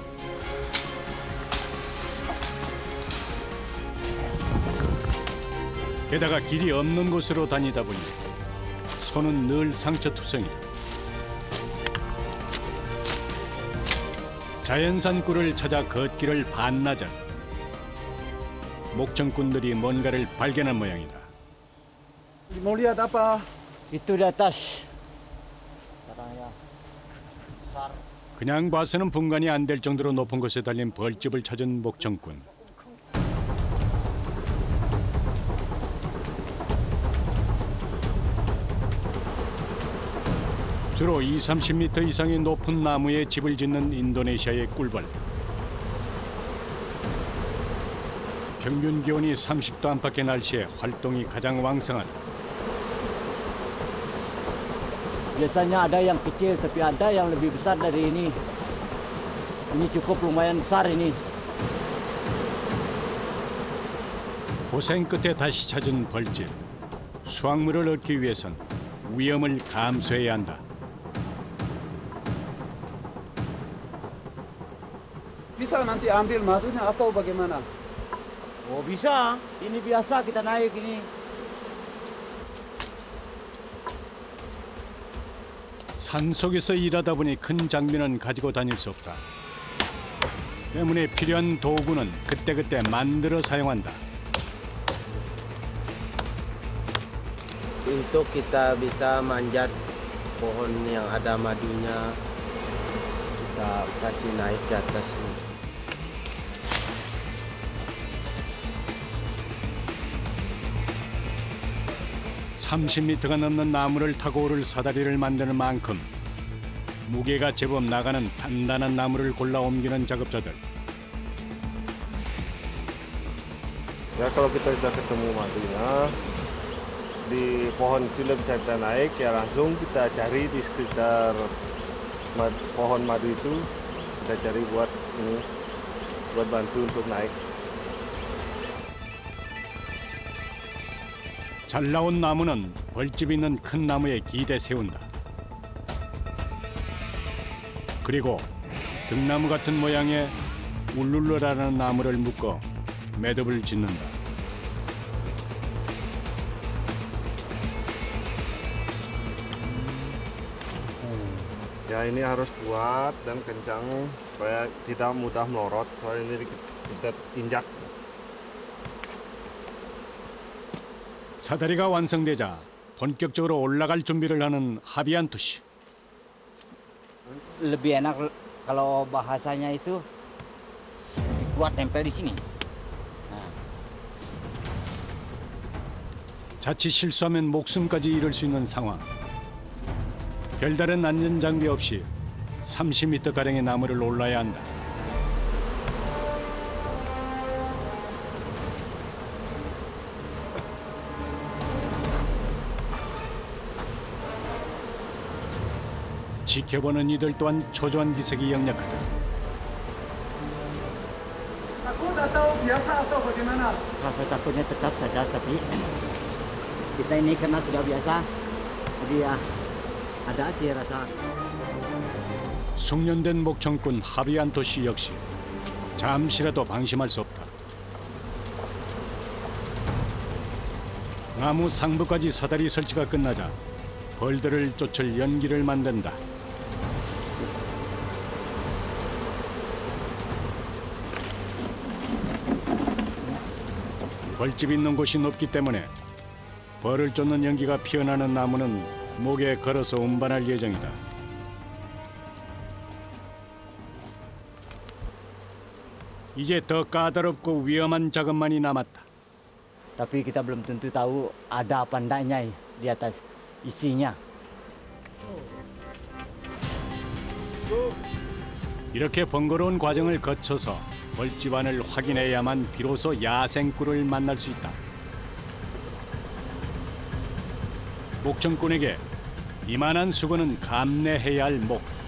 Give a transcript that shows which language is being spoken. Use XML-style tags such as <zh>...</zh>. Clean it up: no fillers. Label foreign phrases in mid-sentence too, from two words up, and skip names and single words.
<ko>게다가 길이 없는 곳으로 다니다 보니 손은 늘 상처투성이다. 자연산 꿀을 찾아 걷기를 반나절. 목청꾼들이 뭔가를 발견한 모양이다.</ko> <id>Mau lihat apa? Itu di atas. Katanya.</id> <ko>그냥 봐서는 분간이 안 될 정도로 높은 곳에 달린 벌집을 찾은 목청꾼. 주로 20-30m 이상의 높은 나무에 집을 짓는 인도네시아의 꿀벌. 평균 기온이 30도 안팎의 날씨에 활동이 가장 왕성하다.</ko> <id>Biasanya ada yang kecil tapi ada yang lebih besar dari ini. Ini cukup lumayan besar ini.</id> <ko>고생 끝에 다시 찾은 벌집. 수확물을 얻기 위해선 위험을 감수해야 한다.</ko> <id>Bisa nanti ambil madunya atau bagaimana? Oh bisa, ini biasa kita naik ini.</id> <ko>산속에서 일하다 보니 큰 장비는 가지고 다닐 수 없다. 때문에 필요한 도구는 그때그때 만들어 사용한다.</ko> <id>Untuk kita bisa manjat pohon yang ada madunya, kita kasih naik ke atas nih.</id> <ko>30m가 넘는 나무를 타고 오를 사다리를 만드는 만큼 무게가 제법 나가는 단단한 나무를 골라 옮기는 작업자들.</ko> <id>Ya kalau kita sudah ketemu madunya di pohon itu bisa kita naik ya langsung kita cari di sekitar pohon madu itu kita cari buat ini buat bantu untuk naik.</id> <ko>잘 나온 나무는 벌집 있는 큰 나무에 기대 세운다. 그리고 등나무 같은 모양의 울룰루라는 나무를 묶어 매듭을 짓는다.</ko> <id>Ya ini harus kuat dan kencang supaya tidak mudah melorot. Soalnya ini kita injak.</id> <ko>사다리가 완성되자 본격적으로 올라갈 준비를 하는 하비안투 씨.</ko> <id>Lebih enak kalau bahasanya itu kuat tempel di sini.</id> <ko>자칫 실수하면 목숨까지 잃을 수 있는 상황. 별다른 안전 장비 없이 30m가량의 나무를 올라야 한다. 지켜보는 이들 또한 초조한 기색이 역력하다.</ko> <id>Takut atau biasa atau bagaimana? Rasa takutnya tetap saja, tapi kita ini karena sudah biasa, jadi ya ada aja rasa.</id> <ko>숙련된 목청꾼 하비안토 씨 역시 잠시라도 방심할 수 없다. 나무 상부까지 사다리 설치가 끝나자 벌들을 쫓을 연기를 만든다. 벌집 있는 곳이 높기 때문에 벌을 쫓는 연기가 피어나는 나무는 목에 걸어서 운반할 예정이다. 이제 더 까다롭고 위험한 작업만이 남았다.</ko> <id>Tapi kita belum tentu tahu ada apa enggaknya di atas isinya.</id> <ko>이렇게 번거로운 과정을 거쳐서 벌집 안을 확인해야만 비로소 야생꿀을 만날 수 있다. 목청꾼에게 이만한 수고는 감내해야 할 목.</ko>